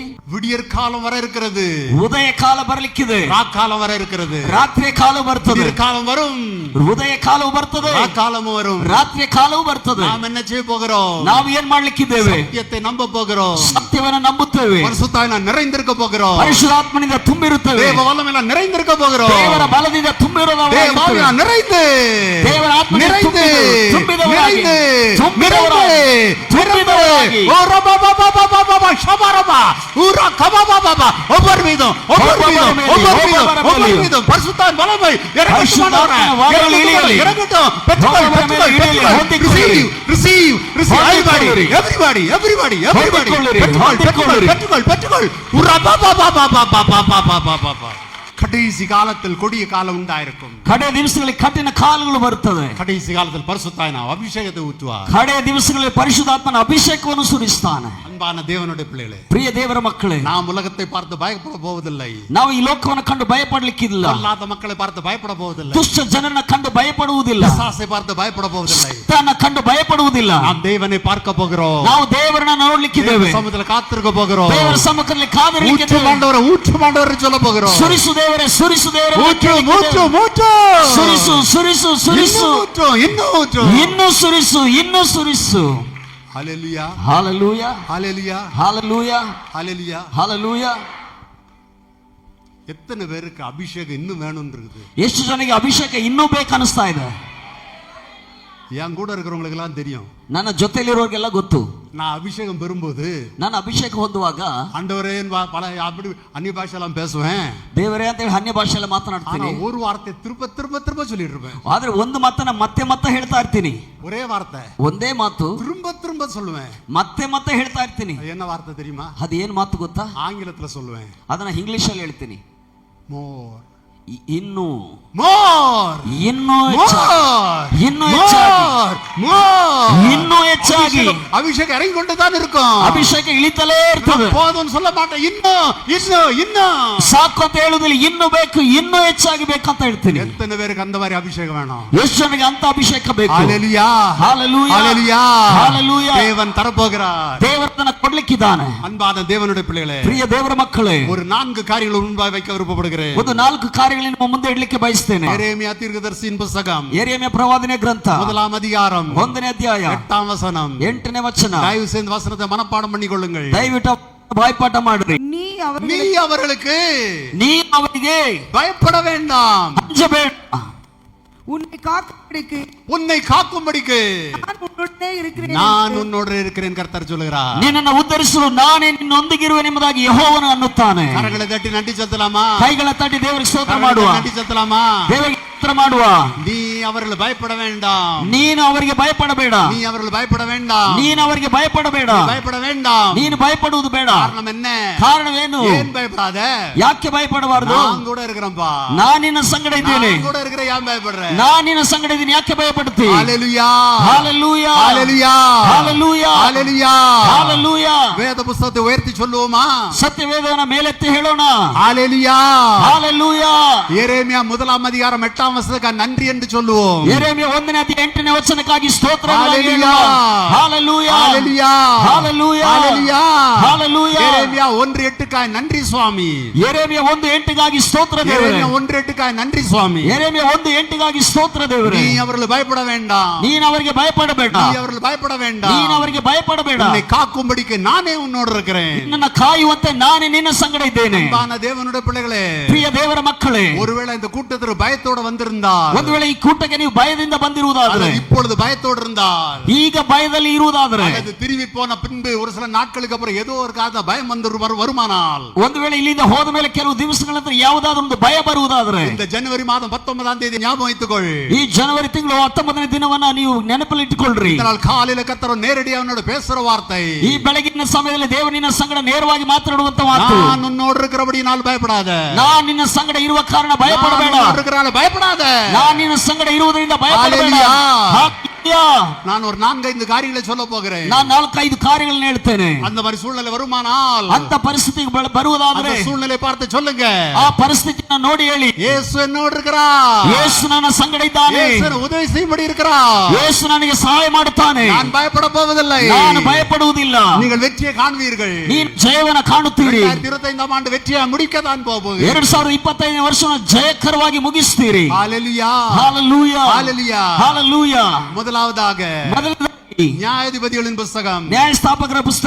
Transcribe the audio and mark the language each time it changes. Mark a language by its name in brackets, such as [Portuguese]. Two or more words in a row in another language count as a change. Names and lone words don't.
[Tamil] விடியற் காலம் வர இருக்கிறது, [Kannada] ಉದಯ ಕಾಲ ಬರ್ಲಿಕ್ಕಿದೆ, [Tamil] ராக்காலம் வர இருக்கிறது. [Kannada] ರಾತ್ರಿ ಕಾಲ ಬರ್ತದೆ. [Tamil] விடியற் காலம் வரும், [Kannada] ಉದಯ ಕಾಲವು ಬರ್ತದೆ, [Tamil] ராக்காலமும் வரும். [Kannada] ರಾತ್ರಿ ಕಾಲವು ಬರ್ತದೆ. [Tamil] நாம் என்ன செய்ய போகிறோம்? [Kannada] ನಾವು ಏನ್ ಮಾಡ್ಲಿಕ್ಕಿದ್ದೇವೆ? [Tamil] சத்தியத்தை நம்ப போகிறோம். [Kannada] ಸತ್ಯವನ್ನ ನಂಬುತ್ತೇವೆ. [Tamil] பரிசுத்தாவினால் நிறைந்திருக்க போகிறோம். [Kannada] ಪರಿಶುದ್ಧಾತ್ಮನಿಂದ ತುಂಬಿರುತ್ತೇವೆ. [Tamil] தேவ வல்லமையால் நிறைந்திருக்க போகிறோம். [Kannada] ದೇವರ ಬಲದಿಂದ ತುಂಬಿರೋದು. [Tamil] தேவ ஆவியால் நிறைந்து, [Kannada] ದೇವರ ಆತ್ಮನಿಂದ [Tamil] நிறைந்து, [Kannada] ತುಂಬಿದವರಾಗಿ, [Tamil] நிறைந்து, [Kannada] ತುಂಬಿದವರಾಗಿ, ತುಂಬಿದವರಾಗಿ, [Tamil] ஓ ரபா பாபா பாபா பாபா ஷபரபா ஊரா கபா பாபா பாபா ஒவ்வொரு மீதும் பரிசுத்தாவின் வல்லமை இறங்கட்டும். கடைசி காலத்தில் கொடிய காலம் உண்டாயிருக்கும். [Kannada] ಕಡೆಯ ದಿವಸಗಳಲ್ಲಿ ಕಠಿಣ ಕಾಲಗಳು ಬರುತ್ತದೆ. [Tamil] கடைசி காலத்தில் பரிசுத்தாவின் அபிஷேகத்தை ஊற்றுவார். [Kannada] ಕಡೆಯ ದಿವಸಗಳಲ್ಲಿ ಪರಿಶುದ್ಧಾತ್ಮನ ಅಭಿಷೇಕವನ್ನು ಸುರಿಸ್ತಾನೆ. [Tamil] அன்பான தேவனுடைய பிள்ளைகளே, [Kannada] ಪ್ರಿಯ ದೇವರ ಮಕ್ಕಳೇ, [Tamil] நாம் உலகத்தை பார்த்து பயப்பட போவதில்லை. [Kannada] ನಾವು ಈ ಲೋಕವನ್ನು ಕಂಡು ಭಯಪಡಲಿಕ್ಕಿಲ್ಲ. [Tamil] பொல்லாத மக்களை பார்த்து பயப்பட போவதில்லை. [Kannada] ದುಷ್ಟ ಜನರನ್ನ ಕಂಡು ಭಯಪಡುವುದಿಲ್ಲ. [Tamil] பிசாசை பார்த்து பயப்பட போவதில்லை. [Kannada] ಸೈತಾನನ ಕಂಡು ಭಯಪಡುವುದಿಲ್ಲ. [Tamil] நாம் தேவனை பார்க்க போகிறோம். [Kannada] ನಾವು ದೇವರನ್ನ ನೋಡ್ಲಿಕ್ಕಿದ್ದೇವೆ. [Tamil] சமுத்திரத்தில் காத்திருக்க போகிறோம். [Kannada] ದೇವರ ಸಮ್ಮುಖದಲ್ಲಿ ಕಾದಿರಲಿಕ್ಕಿದ್ದೇವೆ. [Tamil] ஊற்று மாண்டவரை சொல்ல போகிறோம். [Kannada] ಸುರಿಸು ದೇವರೇ, ಸುರಿಸು ದೇವರೇ, [Tamil] ஊற்று ஊற்று ஊற்று [Kannada] ಸುರಿಸು ಸುರಿಸು ಸುರಿಸು, [Tamil] இன்னும் [Kannada] ಸುರಿಸು, ಇನ್ನೂ ಸುರಿಸು. [Tamil] ஹalleluya, [Kannada] ಹಾಲೆಲೂಯಾ, [Tamil] ஹalleluya, [Kannada] ಹಾಲೆಲೂಯಾ, [Tamil] ஹalleluya. [Kannada] ಹಾಲೆಲೂಯಾ. [Tamil] எத்தனை பேருக்கு அபிஷேகம் இன்னும் வேணும்னு இருக்குது? [Kannada] ಎಷ್ಟು ಜನಕ್ಕೆ ಅಭಿಷೇಕ ಇನ್ನೂ ಬೇಕನ್ನಿಸ್ತಾ ಇದೆ? [Tamil] என் கூட இருக்கிறவங்களுக்கு எல்லாம் தெரியும். [Kannada] ನನ್ನ ಜೊತೆಲಿರೋರಿಗೆಲ್ಲ ಗೊತ್ತು. [Tamil] நான் அபிஷேகம் பெறும்போது, [Kannada] ನಾನು ಅಭಿಷೇಕ ಹೊಂದುವಾಗ [Tamil] ஆண்டவரே பல அப்படி அந்நிய பாஷையெல்லாம் பேசுவேன். [Kannada] ದೇವರೇ ಅಂತ ಹೇಳಿ ಅನ್ಯ ಭಾಷೆಯಲ್ಲಿ ಮಾತನಾಡ್ತೀನಿ. [Tamil] ஒரு வார்த்தை திரும்ப திரும்ப திரும்ப சொல்லிட்டு இருப்பேன். [Kannada] ಆದ್ರೆ ಒಂದು ಮಾತನ್ನ ಮತ್ತೆ ಮತ್ತೆ ಹೇಳ್ತಾ ಇರ್ತೀನಿ. [Tamil] ஒரே வார்த்தை [Kannada] ಒಂದೇ ಮಾತು [Tamil] திரும்ப திரும்ப சொல்லுவேன். [Kannada] ಮತ್ತೆ ಮತ್ತೆ ಹೇಳ್ತಾ ಇರ್ತೀನಿ. [Tamil] என்ன வார்த்தை தெரியுமா? [Kannada] ಅದು ಏನ್ ಮಾತು ಗೊತ್ತಾ? [Tamil] ஆங்கிலத்துல சொல்லுவேன். [Kannada] ಅದನ್ನ ಇಂಗ್ಲಿಷ್ ಅಲ್ಲಿ ಹೇಳ್ತೀನಿ. [Tamil] மோர், [Kannada] ಇನ್ನು, [Tamil] மோர், [Kannada] ಇನ್ನೂ ಹೆಚ್ಚಾಗಿ, ಇನ್ನೂ ಹೆಚ್ಚಾಗಿ, ಇನ್ನೂ ಹೆಚ್ಚಾಗಿ. [Tamil] அபிஷேகம் இறங்கி கொண்டுதான் இருக்கும். [Kannada] ಅಭಿಷೇಕ ಇಳಿತಲೇ ಇರ್ತದೆ. [Tamil] போதும்னு சொல்ல மாட்டேன். இன்னும் [Kannada] ಸಾಕು ಅಂತ ಹೇಳುದಿಲ್ಲ. ಇನ್ನು ಬೇಕು, ಇನ್ನೂ ಹೆಚ್ಚಾಗಿ ಬೇಕಂತ ಹೇಳ್ತೀನಿ. [Tamil] எத்தனை பேருக்கு அந்த மாதிரி அபிஷேகம் வேணும்? [Kannada] ಎಷ್ಟು ಜನಕ್ಕೆ ಅಂತ ಅಭಿಷೇಕ ಬೇಕು? [Tamil] ஹalleluya, ஹalleluya, ஹalleluya, ஹalleluya. தேவன் தரப்போகிறார். [Kannada] ದೇವರನ್ನ ಕೊಡ್ಲಿಕ್ಕಿದ್ದಾನೆ. [Tamil] அன்பான தேவனுடைய பிள்ளைகளே, [Kannada] ಪ್ರಿಯ ದೇವರ ಮಕ್ಕಳೇ, [Tamil] ஒரு 4 காரியங்களை முன்பாக வைக்க விருப்பப்படுகிறேன். [Kannada] ಒಂದು 4 ಕಾರ್ಯಗಳನ್ನು ನಿಮ್ಮ ಮುಂದೆ ಇಡಲಿಕ್ಕೆ ಬಯಸ್ತೇನೆ. [Tamil] எரேமியா தீர்க்கதரிசியின் புத்தகம் [Kannada] ಯೆರೆಮೀಯ ಪ್ರವಾದನೆ ಗ್ರಂಥ [Tamil] 1ஆம் அதிகாரம் [Kannada] 1ನೇ ಅಧ್ಯಾಯ [Tamil] 8ஆம் வசனம். [Kannada] 8ನೇ ವಚನ. [Tamil] தயவு செய்து வசனத்தை மனப்பாடம் பண்ணிக்கொள்ளுங்கள். [Kannada] ದಯವಿಟ್ಟು ಬಾಯ್ಪಾಠ ಮಾಡ್ರಿ. [Tamil] நீ அவர்களுக்கு [Kannada] ನೀ ಅವರಿಗೆ [Tamil] பயப்பட வேண்டாம், [Kannada] ಅಂಜಬೇಡ. [Tamil] உன்னை காக்கும்படிக்கு நான் [Kannada] ನಾನು [Tamil] உன்னோடு இருக்கிறேன் கர்த்தர் சொல்லுகிறார். [Kannada] ನಿನ್ನನ್ನು ಉದ್ಧರಿಸಲು ನಾನೇ ನಿನ್ನೊಂದಿಗಿರುವೆ ಎಂಬುದಾಗಿ ಯೆಹೋವನು ಅನ್ನುತ್ತಾನೆ. [Tamil] கரங்களை தட்டி நன்றி செலுத்தலாமா? [Kannada] ಕೈಗಳ ತಟ್ಟಿ ದೇವರಿಗೆ ಸ್ತೋತ್ರ ಮಾಡುವ. [Tamil] நன்றி செலுத்தலாமா? [Kannada] ದೇವರಿಗೆ ಸ್ತೋತ್ರ ಮಾಡುವ. [Tamil] நீ அவர்கள் பயப்பட வேண்டாம். [Kannada] ನೀನು ಅವರಿಗೆ ಭಯಪಡಬೇಡ. [Tamil] நீ அவர்கள் பயப்பட வேண்டாம். [Kannada] ನೀನು ಅವರಿಗೆ ಭಯಪಡಬೇಡ. [Tamil] பயப்பட வேண்டாம். [Kannada] ನೀನು ಭಯಪಡುವುದು ಬೇಡ. [Tamil] காரணம் என்ன? [Kannada] ಕಾರಣವೇನು? [Tamil] ஏன் பயப்படாத? [Kannada] ಯಾಕೆ ಭಯಪಡಬಾರದು? [Tamil] நான் கூட இருக்கிறேன்ப்பா. [Kannada] ನಾನು ನಿನ್ನ ಸಂಗಡ ಇದ್ದೇನೆ. [Tamil] நான் கூட இருக்கிற ஏன் பயப்படுற? [Kannada] ನಾನು ನಿನ್ನ ಸಂಗಡ ಇದ್ದೀನಿ, ಯಾಕೆ ಭಯಪಡುತ್ತಿ? [Tamil] ஹalleluya ஹalleluya ஹalleluya ஹalleluya ஹalleluya ஹalleluya. வேத புத்தகத்தை உயர்த்தி சொல்லுவோமா? [Kannada] ಸತ್ಯವೇದವನ್ನ ಮೇಲೆತ್ತಿ ಹೇಳೋಣ. [Tamil] ஹalleluya ஹalleluya. எரேமியா 1:8 நன்றி என்று சொல்லுவோம். [Kannada] ಯೆರೆಮೀಯ 1:8 ವಚನಕ್ಕಾಗಿ ಸ್ತೋತ್ರಗಳನ್ನು [Tamil] ஹalleluya [Kannada] ಹೇಳೋಣ. ஹalleluya [Tamil] ஹalleluya ஹalleluya ஹalleluya ஹalleluya. எரேமியா 1:8 நன்றி சுவாமி. [Kannada] ಯೆರೆಮೀಯ 1:8 ಸ್ತೋತ್ರ ದೇವರೇ. [Tamil] எரேமியா 1:8 நன்றி சுவாமி. [Kannada] ಯೆರೆಮೀಯ 1:8 ಸ್ತೋತ್ರ ದೇವರೇ. [Tamil] நீ அவர்கள் பயப்பட வேண்டாம். [Kannada] ನೀನು ಅವರಿಗೆ ಭಯಪಡಬೇಡ. [Tamil] நீ அவர்கள் பயப்பட வேண்டாம். [Kannada] ನೀನು ಅವರಿಗೆ ಭಯಪಡಬೇಡ. [Tamil] உன்னை காக்கும்படிக்கு நானே உன்னோடு இருக்கிறேன். [Kannada] ನಿನ್ನ ಕಾಯುವಂತೆ ನಾನೇ ನಿನ್ನ ಸಂಗಡ ಇದ್ದೇನೆ. [Tamil] அன்பான தேவனுடைய பிள்ளைகளே, [Kannada] ಪ್ರಿಯ ದೇವರ ಮಕ್ಕಳೇ, [Tamil] ஒருவேளை இந்த கூட்டத்தில் பயத்தோட வந்திருந்தால், [Kannada] ಒಂದು ವೇಳೆ ಈ ಕೂಟಕ್ಕೆ ನೀವು ಭಯದಿಂದ ಬಂದಿರುವುದಾದರೆ, [Tamil] இப்பொழுது பயத்தோடு இருந்தால், [Kannada] ಈಗ ಭಯದಲ್ಲಿ ಇರುವುದಾದರೆ, [Tamil] அது திரும்பி போன பின்பு ஒரு சில நாட்களுக்கு அப்புறம் ஏதோ ஒரு காரண பயம் வந்து வருமானால், [Kannada] ಒಂದು ವೇಳೆ ಇಲ್ಲಿಂದ ಹೋದ ಮೇಲೆ ಕೆಲವು ದಿವಸಗಳ ನಂತರ ಯಾವುದಾದ್ರೂ ಒಂದು ಭಯ ಬರುವುದಾದರೆ, [Tamil] இந்த ஜனவரி மாதம் 19ஆம் தேதி ஞாபகம் வைத்துக்கொள். [Kannada] ಈ ಜನವರಿ ತಿಂಗಳು 19ನೇ ದಿನವನ್ನ ನೀವು ನೆನಪಲ್ಲಿ ಇಟ್ಟುಕೊಳ್ಳ್ರಿ. [Tamil] இதனால் காலையில கர்த்தர் நேரடியாக அவனோடு பேசுற வார்த்தை, [Kannada] ಈ ಬೆಳಗಿನ ಸಮಯದಲ್ಲಿ ದೇವರು ನಿನ್ನ ಸಂಗಡ ನೇರವಾಗಿ ಮಾತನಾಡುವಂತ ಮಾತು, [Tamil] நான் உன்னோடு இருக்கிறபடி நான் பயப்படாத. [Kannada] ನಾನು ನಿನ್ನ ಸಂಗಡ ಇರುವ ಕಾರಣ ಭಯಪಡಬೇಡ. [Tamil] பயப்படாத. [Kannada] ನಾನು ನಿನ್ನ ಸಂಗಡ ಇರುವುದರಿಂದ ಭಯಪಡಬೇಡ. [Tamil] நான் ஒரு 4-5 காரியங்களை சொல்ல போகிறேன். [Kannada] ನಾನು 4-5 ಕಾರ್ಯಗಳನ್ನು ಹೇಳ್ತೇನೆ. [Tamil] அந்த மாதிரி சூழ்நிலை வருமானால், [Kannada] ಅಂತ ಪರಿಸ್ಥಿತಿಗೆ ಬರುವುದಾದರೆ [Tamil] அந்த சூழ்நிலை பார்த்து சொல்லுங்க. [Kannada] ಆ ಪರಿಸ್ಥಿತಿಯನ್ನು ನೋಡಿ ಹೇಳಿ, [Tamil] ಯೇಸು என்னோடு இருக்கிறார். [Kannada] ಯೇಸು ನನ್ನ ಸಂಗಡ ಇದ್ದಾನೆ. [Tamil] ಯೇಸು ಉದಯ செய்யும்படி இருக்கிறார். [Kannada] ಯೇಸು ನನಗೆ ಸಹಾಯ ಮಾಡುತ್ತಾನೆ. [Tamil] நான் பயப்பட போவதில்லை. [Kannada] ನಾನು ಭಯಪಡುವುದಿಲ್ಲ. [Tamil] நீங்கள் வெற்றியை காண்பீர்கள். [Kannada] ನೀನು ಜಯವನ್ನು ಕಾಣುತ್ತೀರಿ. [Tamil] 2025ஆம் ஆண்டு வெற்றியை முடிக்கத்தான் போகுது. [Kannada] 2025ನೇ ವರ್ಷವನ್ನು ಜಯಕರವಾಗಿ ಮುಗಿಸ್ತೀರಿ. [Tamil] ஹalleluya ஹalleluya ஹalleluya ஹalleluya. முதலாவதாக [Kannada] ಮೊದಲನೇದಾಗಿ [Tamil] நியாயாதிபதிகளின் புத்தகம் [Kannada] ನ್ಯಾಯಸ್ಥಾಪಕರ ಪುಸ್ತಕ